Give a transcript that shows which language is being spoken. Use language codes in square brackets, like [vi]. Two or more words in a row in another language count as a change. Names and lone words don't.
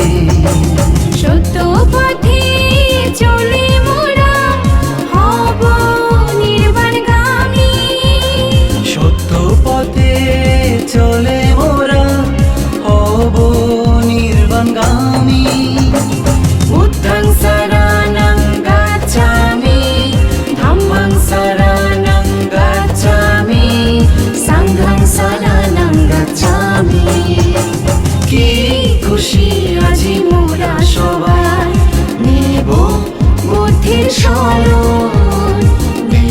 [bn] সত্য পথে চলে মোরা হব নির্বাণগামী। সত্য পথে চলে মোরা হব নির্বাণগামী। [pi] বুদ্ধং শরণং গচ্ছামি, ধম্মং শরণং গচ্ছামি, সংঘং শরণং গচ্ছামি। [bn] কি খুশি আজি মোরা সবাই নেব বুদ্ধির শরণ,